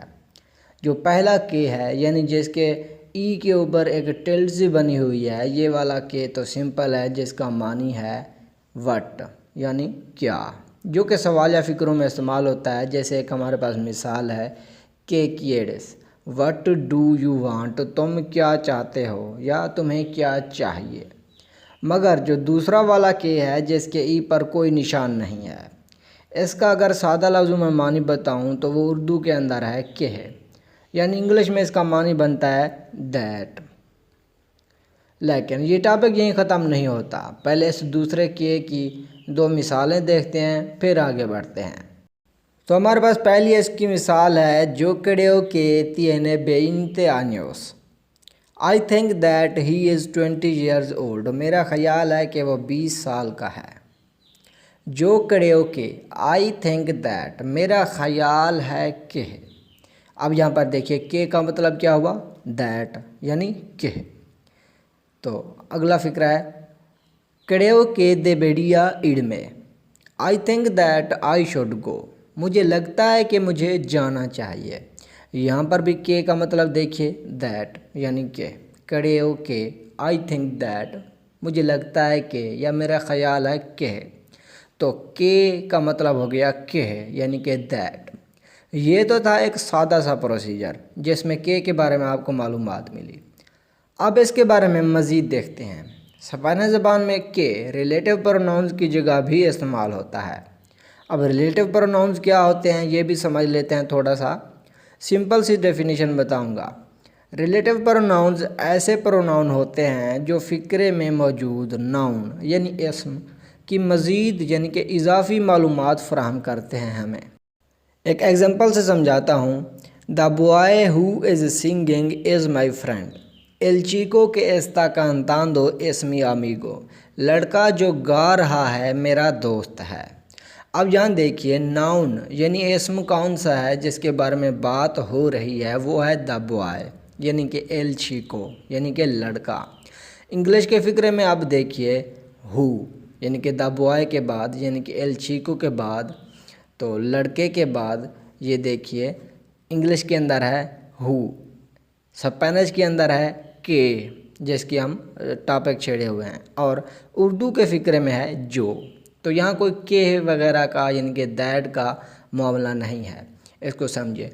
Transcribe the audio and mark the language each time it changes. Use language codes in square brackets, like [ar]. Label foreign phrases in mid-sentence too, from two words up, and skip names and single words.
[ur] جو پہلا کے ہے، یعنی جس کے ای کے اوپر ایک ٹلٹ سی بنی ہوئی ہے، یہ والا کے تو سمپل ہے، جس کا معنی ہے وٹ یعنی کیا، جو کہ سوالیہ فکروں میں استعمال ہوتا ہے۔ جیسے ایک ہمارے پاس مثال ہے کہ کیڈس [en] what do you want, [ur] تم کیا چاہتے ہو یا تمہیں کیا چاہیے۔ مگر جو دوسرا والا کے ہے جس کے ای پر کوئی نشان نہیں ہے، اس کا اگر سادہ لفظوں میں معنی بتاؤں تو وہ اردو کے اندر ہے کہ ہے، یعنی انگلش میں اس کا معنی بنتا ہے دیٹ۔ لیکن یہ ٹاپک یہیں ختم نہیں ہوتا، پہلے اس دوسرے کے کی دو مثالیں دیکھتے ہیں پھر آگے بڑھتے ہیں۔ تو ہمارے پاس پہلی اس کی مثال ہے جو [es] creo que tiene 20 años۔ [en] I think that he is 20 years old۔ [ur] میرا خیال ہے کہ وہ 20 سال کا ہے۔ جو [es] creo que [en] I think that [ur] میرا خیال ہے کہ، اب یہاں پر دیکھیے کہ کا مطلب کیا ہوا، that یعنی کہ۔ تو اگلا فکرہ ہے [es] creo que debería irme۔ [en] I think that I should go۔ [ur] مجھے لگتا ہے کہ مجھے جانا چاہیے۔ یہاں پر بھی کہ کا مطلب دیکھیے that یعنی کہ، [es] creo que [en] I think that [ur] مجھے لگتا ہے کہ یا میرا خیال ہے کہ۔ تو کہ کا مطلب ہو گیا کہ یعنی کہ that۔ یہ تو تھا ایک سادہ سا پروسیجر جس میں کہ کے بارے میں آپ کو معلومات ملی۔ اب اس کے بارے میں مزید دیکھتے ہیں۔ اسپینش زبان میں کہ [en] relative pronouns [ur] کی جگہ بھی استعمال ہوتا ہے۔ اب [en] relative pronouns [ur] کیا ہوتے ہیں یہ بھی سمجھ لیتے ہیں، تھوڑا سا سمپل سی ڈیفینیشن بتاؤں گا۔ [en] relative pronouns [ur] ایسے پروناؤن ہوتے ہیں جو فکرے میں موجود ناؤن یعنی اسم کی مزید یعنی کہ اضافی معلومات فراہم کرتے ہیں ہمیں۔ ایک ایگزامپل سے سمجھاتا ہوں۔ [en] The boy who is singing is my friend۔ [es] El chico que está cantando es mi amigo۔ [ur] لڑکا جو گا رہا ہے میرا دوست ہے۔ اب یہاں دیکھیے ناؤن یعنی اسم کون سا ہے جس کے بارے میں بات ہو رہی ہے، وہ ہے [en] the boy [ur] یعنی کہ [es] el chico [ur] یعنی کہ لڑکا۔ انگلش کے فکرے میں اب دیکھیے who یعنی کہ [en] the boy [ur] کے بعد یعنی کہ [es] el chico [ur] کے بعد، تو لڑکے کے بعد یہ دیکھیے انگلش کے اندر ہے who، اسپینش کے اندر ہے کہ جس کی ہم ٹاپک چھیڑے ہوئے ہیں، اور اردو کے فکرے میں ہے جو۔ تو یہاں کوئی کہ وغیرہ کا یعنی کہ دیٹ کا معاملہ نہیں ہے، اس کو سمجھے۔